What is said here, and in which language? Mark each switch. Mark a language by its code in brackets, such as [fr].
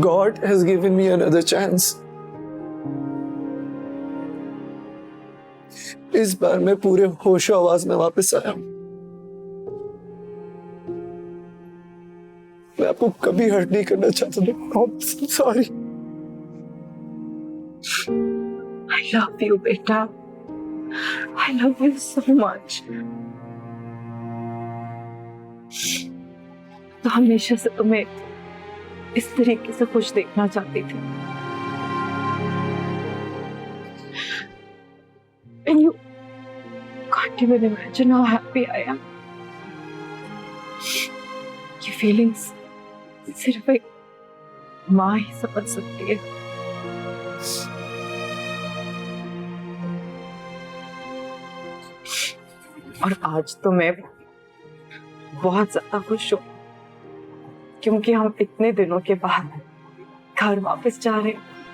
[en] God has given me another chance. [hi] इस बार मैं पूरे होशो आवाज में वापस आया हूं। मैं आपको कभी हर्ट नहीं करना चाहता था। सॉरी। [en] I love you, बेटा। I love you so much. [hi] तो हमेशा से तुम्हें इस तरीके से खुश देखना चाहती थी। [en] And you can't even imagine how happy I am. [hi] ये feelings सिर्फ एक माँ ही समझ सकती है। और आज तो मैं बहुत ज्यादा खुश हूँ, क्योंकि हम इतने दिनों के बाद घर वापस जा रहे हैं।